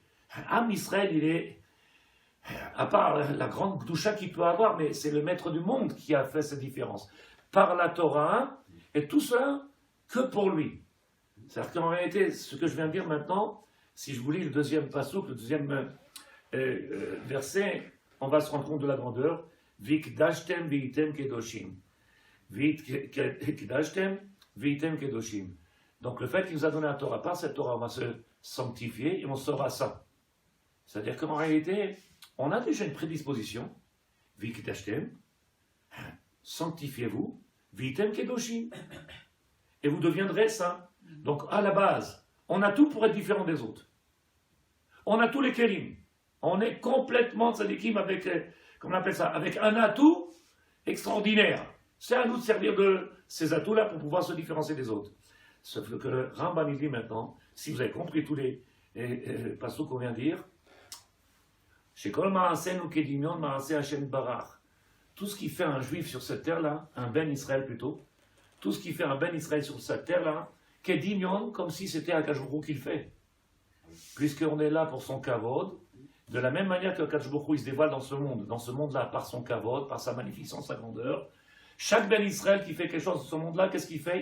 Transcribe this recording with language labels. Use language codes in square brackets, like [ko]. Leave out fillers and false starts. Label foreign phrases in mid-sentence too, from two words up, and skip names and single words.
[fr] Am Israël, il est, à part la grande doucha qu'il peut avoir, mais c'est le maître du monde qui a fait cette différence. Par la Torah, et tout cela que pour lui. C'est-à-dire qu'en réalité, ce que je viens de dire maintenant, si je vous lis le deuxième passouk, le deuxième verset, on va se rendre compte de la grandeur. [he] והתקדשתם והייתם קדושים. והתקדשתם והייתם קדושים. [fr] Donc le fait qu'il nous a donné la Torah, par cette Torah, on va se sanctifier et on sera saint. C'est-à-dire qu'en réalité, on a déjà une prédisposition. Vikdashtem, sanctifiez-vous, [he] והייתם קדושים. [fr] Et vous deviendrez saints. Donc à la base, on a tout pour être différent des autres. On a tous les kélim. On est complètement tzadikim avec, comment on appelle ça, avec un atout extraordinaire. C'est à nous de servir de ces atouts-là pour pouvoir se différencier des autres. Sauf que le Rambam il dit maintenant, si vous avez compris tous les passos qu'on vient de dire, [he] שכל מעשינו כדמיון מעשה השם ברוך. [fr] Tout ce qui fait un juif sur cette terre-là, un ben Israël plutôt, tout ce qui fait un ben Israël sur cette terre-là, kedimion, comme si c'était [he] הקדוש ברוך הוא [fr] qui le fait. Puisqu'on est là pour son kavod, de la même manière que [he] הקדוש ברוך הוא [fr] il se dévoile dans ce monde-là, par son kavod, par sa magnificence, sa grandeur, chaque ben Israël qui fait quelque chose dans ce monde-là, qu'est-ce qu'il fait?